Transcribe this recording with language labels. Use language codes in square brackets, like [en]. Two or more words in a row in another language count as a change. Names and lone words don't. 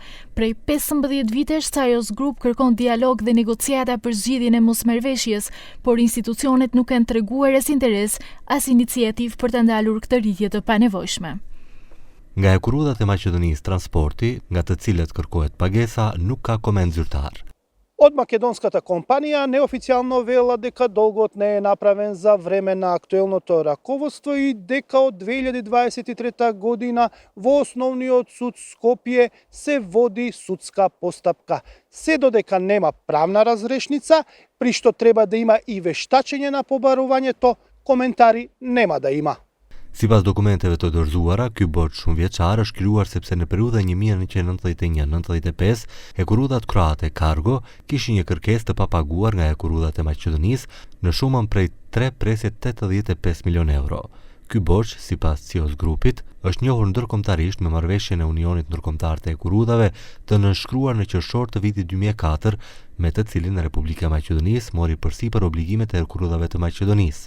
[sq] Prej 15 vitesh Cios Group kërkon dialog dhe negociata për zgjidhjen e mosmarrëveshjes, por institucionet nuk kanë treguar as interes as iniciativë për të ndalur këtë rritje të panevojshme. Nga Hekurudhat e Maqedonisë Transporti, nga të cilët kërkohet pagesa, nuk ka koment зyrtar. [mk] Од македонската компанија неофицијално вела дека долгот не е направен за време на актуелното раководство и дека од 2023 година во Основниот суд Скопје се води судска постапка. Се додека нема правна разрешница, при што треба да има и вештачење на побарувањето, коментари нема да има. [sq] Sipas dokumenteve të dorëzuara, ky borxh shumë vjeçar është krijuar sepse në periudhën 1991-95 Hekurudhat kroate Cargo kishin një kërkesë të papaguar nga Hekurudhat e Maqedonisë në shumën prej 3 presje 85 milion euro. Ky borxh, sipas Cios Grupit, është njohur ndërkombëtarisht me marrëveshjen e Unionit Ndërkombëtar të Hekurudhave të nënshkruar në qershor të vitit 2004, me të cilin Republika e Maqedonisë mori përsipër obligimet e Hekurudhave të Maqedonisë.